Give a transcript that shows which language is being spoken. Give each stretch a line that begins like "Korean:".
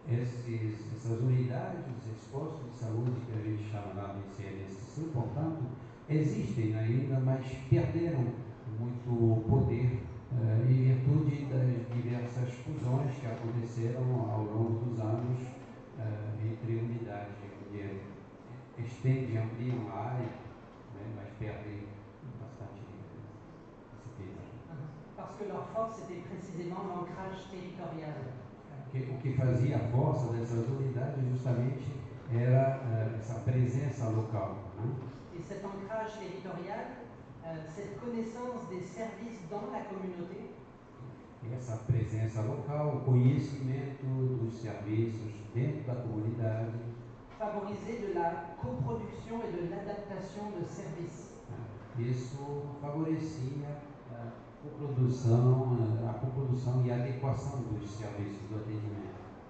Portuguese: Essas unidades, esses postos de saúde que a gente chama lá de CLSC, portanto, existem ainda, mas perderam muito poder em virtude das diversas fusões que aconteceram ao longo dos anos entre unidades que estendem, ampliam a área, né, mas perdem bastante disciplina.
French: Parce que leur force était précisément l'ancrage territorial.
Portuguese: O que fazia a força dessas unidades justamente era essa presença local, né?
French: Et cet ancrage territorial, cette connaissance des services dans la communauté,
Portuguese: essa presença local, o conhecimento dos serviços dentro da comunidade,
French: favorisait de la coproduction et de l'adaptation de services.
Portuguese: Isso favorecia a coprodução e a adequação dos serviços do atendimento.